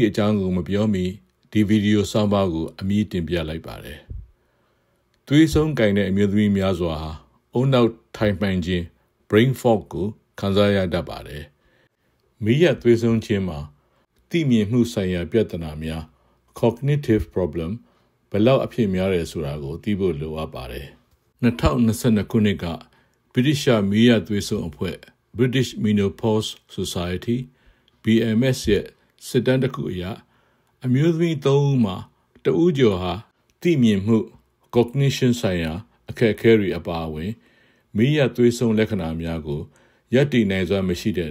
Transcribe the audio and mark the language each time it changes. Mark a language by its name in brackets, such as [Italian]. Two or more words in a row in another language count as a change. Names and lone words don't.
[Burmese] အကြောင်းကိုမပြောမီဒီဗီဒီယိုဆောင်းပါးကိုအမည်တင်ပြလိုက်ပါတယ်။သွေးဆုံးကင်တဲ့အမျိုးသမီးများစွာဟာအုံနောက်ထိုင်မှန်ခြင်း [English] brain fog [Burmese] ကိုခံစားရတတ်ပါတယ်။မီးရသွေးဆုံးခြင်းမှာသိမြင်မှုဆိုင်ရာပြဿနာများ [English] cognitive problem [Burmese] ဘယ်လောက်အဖြစ်များတယ်ဆိုတာကိုသိဖို့လိုအပ်ပါတယ်။2022ခုနှစ်ကဗြိတိရှမီးရသွေးဆုံးအဖွဲ့ British Menopause Society BMS ရဲ့စစ်တမ်းတစ်ခုအရအမျိုးသမီး3ဦးမှာတဦးကျော်ဟာသိမြင်မှု cognition ဆိုင်ရာအခက်အခဲတွေအပါအဝင်မီးရသွေးဆုံးလက္ခဏာများကိုရပ်တည်နိုင်စွမ်းမရှိတဲ့